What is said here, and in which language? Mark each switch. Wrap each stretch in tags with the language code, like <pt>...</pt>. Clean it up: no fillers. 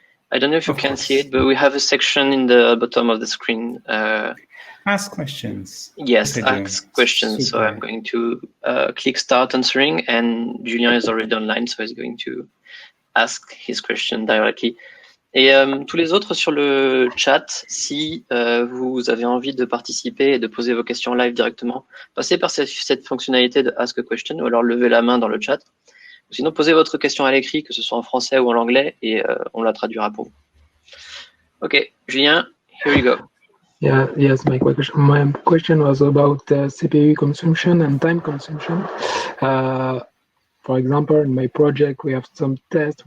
<en>I don't know if you can see it, but we have a section in the bottom of the screen. Ask questions. Yes, I do. ask questions. So Super. I'm going to click start answering, and Julien is already online, so he's going to ask his question directly.</en> <fr>Et tous les autres sur le chat, si vous avez envie de participer et de poser vos questions live directement, passez par cette fonctionnalité de Ask a Question ou alors levez la main dans le chat. Ou sinon, posez votre question à l'écrit, que ce soit en français ou en anglais, et on la traduira pour vous.</fr> <en>Ok, Julien, here you go. Yeah, yes, my question was about CPU consumption and time consumption. For example, in my project, we have some tests.</en>